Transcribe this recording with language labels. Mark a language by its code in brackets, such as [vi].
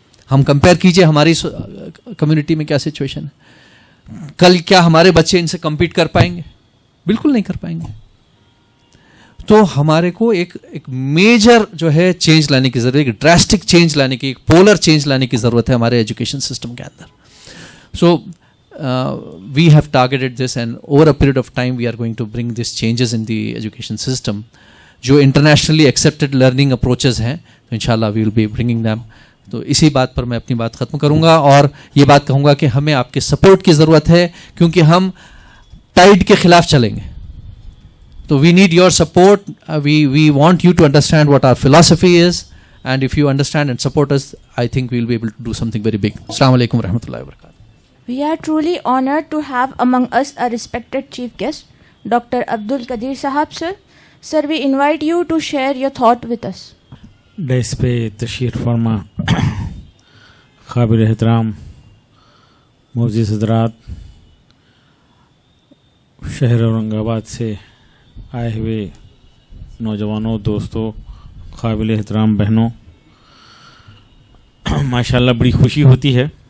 [ur] ہم کمپیئر کیجئے ہماری کمیونٹی میں کیا سچویشن ہے. کل کیا ہمارے بچے ان سے کمپیٹ کر پائیں گے؟ بالکل نہیں کر پائیں گے. تو ہمارے کو ایک میجر جو ہے چینج لانے کی ضرورت ہے, ایک ڈراسٹک چینج لانے کی, ایک پولر چینج لانے کی ضرورت ہے ہمارے ایجوکیشن سسٹم کے اندر. [en] So we have targeted this, and over a period of time we are going to bring these changes in the education system. [ur] جو انٹرنیشنلی ایکسیپٹڈ لرننگ اپروچز ہیں تو انشاءاللہ [en] we will be bringing them. [ur] تو اسی بات پر میں اپنی بات ختم کروں گا, اور یہ بات کہوں گا کہ ہمیں آپ کے سپورٹ کی ضرورت ہے, کیونکہ ہم ٹائڈ کے خلاف چلیں گے. تو [en] we need your support. We want you to understand what our philosophy is, and if you understand and support us, I think we will be able to do something very big. [ar] Assalamu alaikum wa rahmatullahi wa barakatuh. [en] We are truly honored to have among us a respected chief guest, Dr. Abdul Qadir Sahab sir. Sir, we invite you to share your thought with us. [ur] ڈیس پہ تشریف فرما قابل احترام معزز حضرات, شہر اورنگ آباد سے آئے ہوئے نوجوانوں, دوستوں, قابل احترام بہنوں, ماشاءاللہ بڑی خوشی ہوتی ہے.